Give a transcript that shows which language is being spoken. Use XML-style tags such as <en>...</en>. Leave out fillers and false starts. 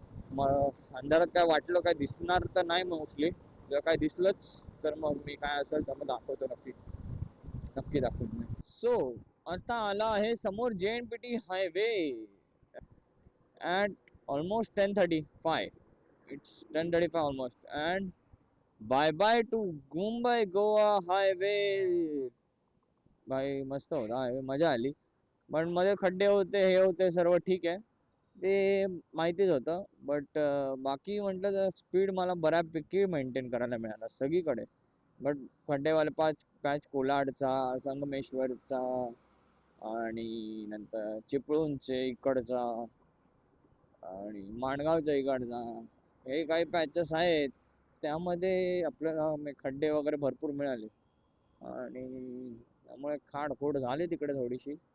<mr>मग अंधारात काय वाटलं काय दिसणार तर नाही मोस्टली, जर काय दिसलंच तर मग मी काय असेल तर मग दाखवतो, नक्की नक्की दाखवतो मी. सो आता आला आहे समोर JNPT highway</mr> <en>at almost 10:35. It's 10:35 almost, and bye bye to Mumbai Goa highway.</en> <mr>भाई मस्त होता हायवे, मजा आली. पण मध्ये खड्डे होते, हे होते, सर्व ठीक आहे, ते माहितीच होतं. बट बाकी म्हटलं तर स्पीड मला बऱ्यापैकी मेंटेन करायला मिळाला सगळीकडे. बट खड्डेवाले पॅच कोलाडचा, संगमेश्वरचा, आणि नंतर चिपळूणचे इकडचा, आणि माणगावच्या इकडचा, हे काही पॅचेस आहेत त्यामध्ये आपल्याला खड्डे वगैरे भरपूर मिळाले, आणि त्यामुळे खाडखोड झाली तिकडे थोडीशी.</mr>